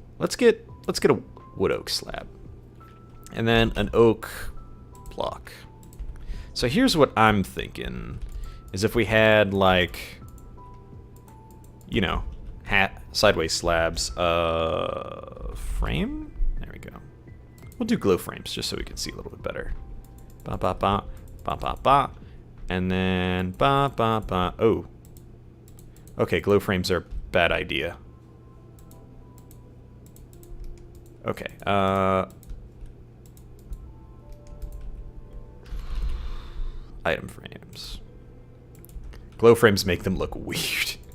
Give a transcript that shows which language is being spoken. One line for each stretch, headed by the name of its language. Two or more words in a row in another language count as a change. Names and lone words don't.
English: Let's get a wood oak slab. And then an oak block. So here's what I'm thinking, is if we had like, you know, sideways slabs, frame? There we go. We'll do glow frames just so we can see a little bit better. Ba ba ba, ba ba ba. And then ba ba ba. Oh. Okay, glow frames are a bad idea. Okay, item frames. Glow frames make them look weird.